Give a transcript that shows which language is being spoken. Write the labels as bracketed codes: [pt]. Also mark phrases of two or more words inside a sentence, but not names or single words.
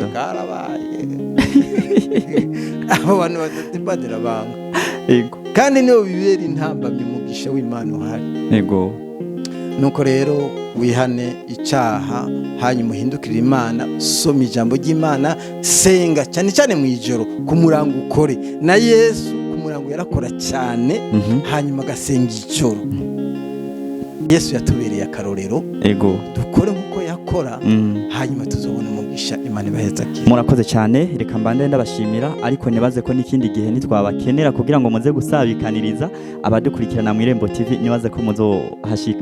[rn] karabaye abo bantu badatibadira banga kandi niyo bibera intambamye umugisha w'Imana uhari nuko rero wihane icyaha hanyuma uhindukire Imana soma ijambo ry'Imana senga cyane cyane mu ijoro ku murango ukore na Yesu ku murango yarakora cyane hanyuma agasenga ijoro Yesu yatubereye akarorero dukore nk'uko yakora hanyuma tuzobona umugisha umugisha. Imana ibahezagire. murakoze cyane, reka mbande ndabashimira, ariko nibaze ko n'ikindi gihe nitwabakenera kugira ngo muze gusabikaniriza abadukurikirana mu Irembo TV, nibaze ko muzohashika.